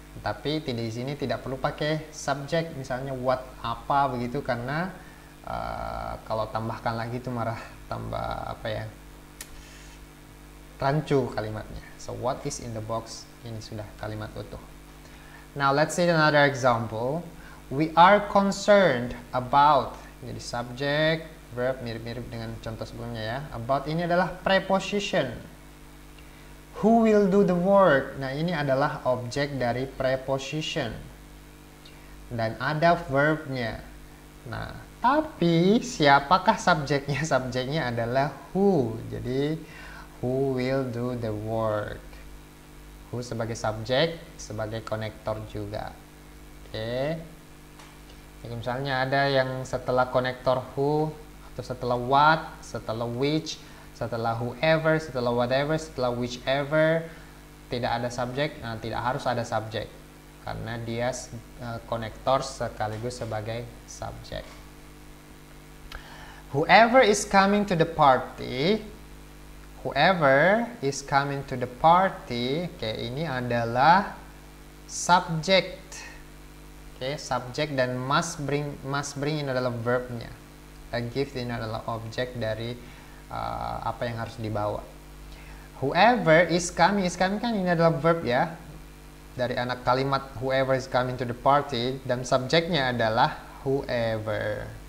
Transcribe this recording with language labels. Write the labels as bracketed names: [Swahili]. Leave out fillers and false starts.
[Indonesian] Tapi di sini tidak perlu pakai subjek, misalnya what apa begitu, karena kalau tambahkan lagi itu marah tambah rancu kalimatnya. [English] So what is in the box, [Indonesian] ini sudah kalimat utuh. [English] Now let's see another example. We are concerned about. [Indonesian] Jadi subject verb mirip-mirip dengan contoh sebelumnya ya. [English] About [Indonesian] ini adalah [English] preposition. Who will do the work? [Indonesian] Nah, ini adalah objek dari preposition dan ada verbnya. Nah, tapi siapakah subjeknya? Subjeknya adalah who. Jadi [English] who will do the work. [Indonesian] Who sebagai subjek, sebagai konektor juga. Oke. Jadi misalnya ada yang setelah konektor who, atau setelah what, setelah which, setelah whoever, setelah whatever, setelah whichever, tidak ada subjek. Nah, tidak harus ada subjek karena dia konektor sekaligus sebagai subjek. [English] Whoever is coming to the party. Whoever is coming to the party. [Indonesian] Oke, ini adalah subject. Oke, subject dan [English] must bring [Indonesian] ini adalah verbnya. [English] A gift [Indonesian] ini adalah objek dari apa yang harus dibawa. [English] Whoever is coming [Indonesian] kan ini adalah verb ya. Dari anak kalimat [English] whoever is coming to the party, [Indonesian] dan subjeknya adalah whoever.